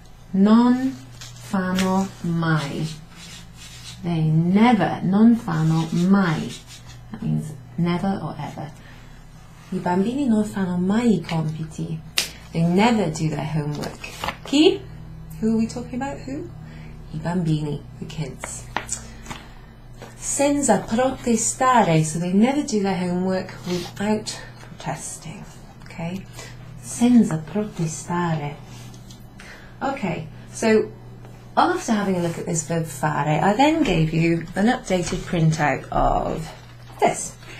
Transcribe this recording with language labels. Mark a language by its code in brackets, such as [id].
[it] Non fanno mai. [en] They never, [it] non fanno mai. [en] That means never or ever. [it] I bambini non fanno mai I compiti. [en] They never do their homework. Chi? Who are we talking about? Who? [it] I bambini, [en] the kids. [it] Senza protestare, [en] so they never do their homework without protesting. Okay? [it] Senza protestare. [en] Okay, so after having a look at this verb fare, I then gave you an updated printout of this.